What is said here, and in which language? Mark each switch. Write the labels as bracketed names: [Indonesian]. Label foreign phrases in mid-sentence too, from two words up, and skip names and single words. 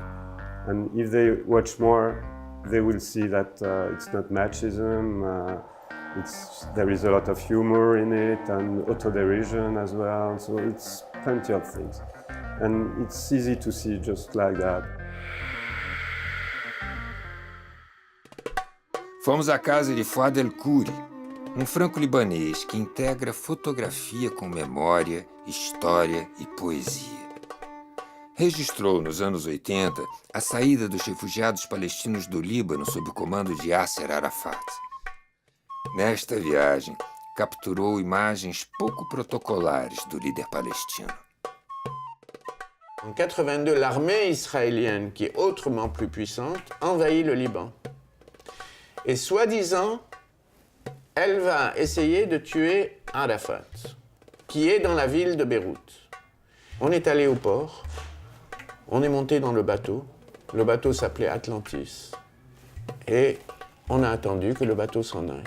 [English] And if they watch more, they will see that it's not machism. There is a lot of humor in it and autoderision as well. So it's plenty of things. And it's easy to see just like that. [Portuguese] Fomos à casa de Fouad El-Khouri, franco-libanês que integra fotografia com memória, história e poesia. Registrou nos anos 80 a saída dos refugiados palestinos do Líbano sob o comando de Yasser Arafat. Nesta viagem, capturou imagens pouco protocolares do líder palestino. [French] En 82, l'armée israélienne, qui est autrement plus puissante, envahit le Liban. Et soi-disant, elle va essayer de tuer Arafat, qui est dans la ville de Beyrouth. On est allé au port, on est monté dans le bateau s'appelait Atlantis, et on a attendu que le bateau s'en aille.